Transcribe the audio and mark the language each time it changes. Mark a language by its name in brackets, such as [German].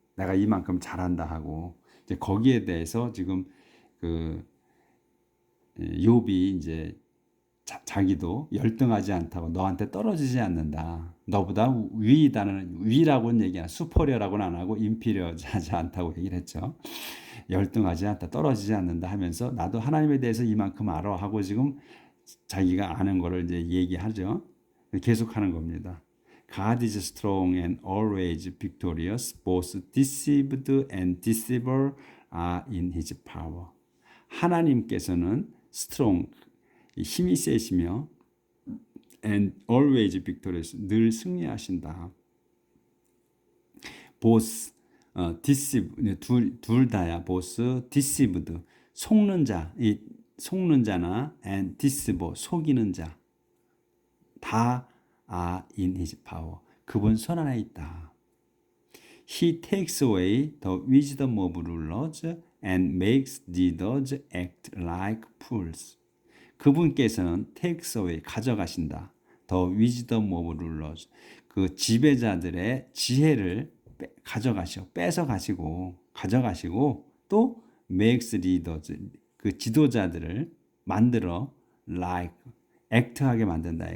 [Korean] 내가 이만큼 잘한다 하고, 이제 거기에 대해서 지금 그 욥이 이제 자기도 열등하지 않다고, 너한테 떨어지지 않는다, 너보다 위라고는 얘기 안, 수퍼리어라고는 안 하고 인피리어하지 않다고 얘기를 했죠. 열등하지 않다, 떨어지지 않는다 하면서 나도 하나님에 대해서 이만큼 알아 하고 지금 자기가 아는 거를 이제 얘기하죠. 계속하는 겁니다. [English] God is strong and always victorious. Both deceived and deceiver are in his power. [Korean] 하나님께서는 strong, 힘이 세시며, [English] and always victorious, [Korean] 늘 승리하신다. both, deceive, 둘 다야. [English] both deceived, [Korean] 속는 자나 [English] and deceiver, [Korean] 속이는 자, 다 [English] are in his power. [Korean] 그분 손 안에 있다. [English] He takes away the wisdom of rulers and makes leaders act like fools. [Korean] 그분께서는 [English] takes away, [Korean] 가져가신다. [English] the wisdom of rulers, [Korean] 그 지배자들의 지혜를 가져가시고 또 [English] makes leaders, [Korean] 그 지도자들을 만들어 like, act하게 만든다.